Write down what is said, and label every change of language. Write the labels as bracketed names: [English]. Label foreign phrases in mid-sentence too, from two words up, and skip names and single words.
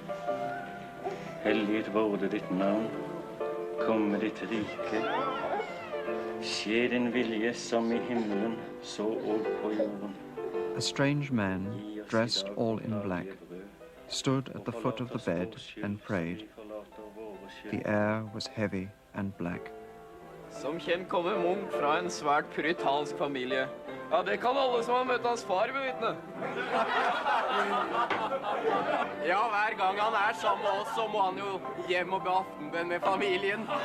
[Norwegian] Helliget vorde ditt navn. Komme ditt rike. Skje din vilje som I himmelen, så og på jorden. [English] A strange man, dressed all in black, stood at the foot of the bed and prayed. The air was heavy and black. [Norwegian] Som kjent kommer Munch fra en svært puritansk familie. Ja, det kan alle som har møtt hans far bevitne. Ja, hver gang han sammen med oss, så må han jo hjem og be aftenbønn med familien.